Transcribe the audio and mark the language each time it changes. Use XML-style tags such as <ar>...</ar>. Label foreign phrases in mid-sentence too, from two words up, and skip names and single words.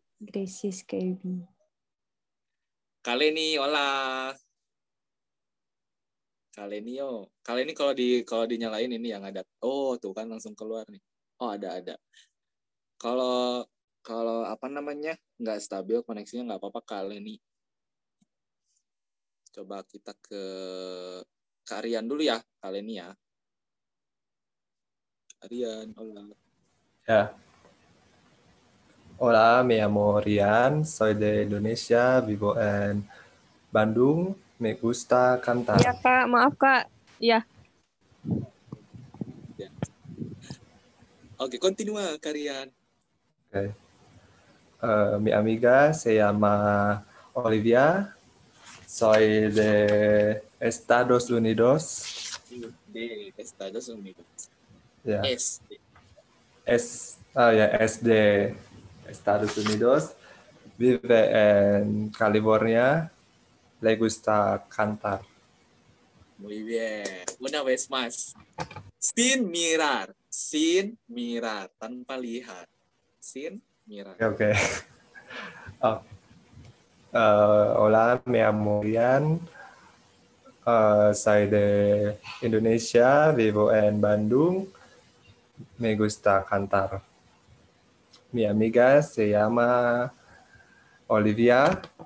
<es>Gracias, Kevin. Kaleni, hola.</es> <id>Kaleni kalau dinyalain ini yang ada. Oh, tuh kan langsung keluar nih. Oh, ada. Kalau kalau apa namanya nggak stabil koneksinya nggak apa-apa kalian nih. Coba kita ke Aryan dulu ya kalian nih ya. Aryan,</id> <es>hola.</es> <id>Ya.</id> <es>Hola, me llamo Rian, soy de Indonesia, vivo en Bandung, me gusta cantar.</es> <id>Ya Kak, maaf Kak. Ya, Ya. Oke,</id> <es>continúa Karian.</es> <id>Okay.</id> <es>Mi amiga se llama Olivia, soy de Estados Unidos. De Estados Unidos.</es> <id>Ya.</id> <es>Es. Es de Estados Unidos, vive en California, le gusta cantar. Muy bien. Una vez más. Sin mirar. Sin mirar.</es> <id>Tanpa lihat.</id> <es>Sin mirar. Okay. Oh. Hola, me llamo Rian. Soy de Indonesia, vivo en Bandung. Me gusta cantar. Mi amiga se llama Olivia.</es>